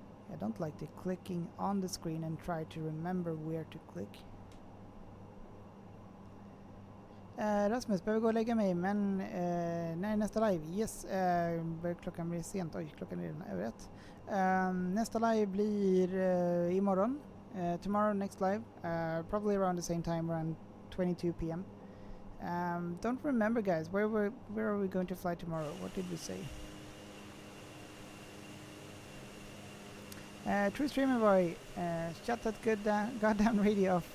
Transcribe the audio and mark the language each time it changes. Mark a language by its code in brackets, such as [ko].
[en] I don't like the clicking on the screen and try to remember where to click. [sv] Rasmus, behöver gå och lägga mig, men när är nästa live? Yes, klockan blir sent. Oj, klockan är redan över 1. Nästa live blir imorgon. [en] Tomorrow, next live. Probably around the same time, around 22 p.m. Don't remember, guys. Where are we going to fly tomorrow? What did we say? True streamer boy, shut that goddamn radio off.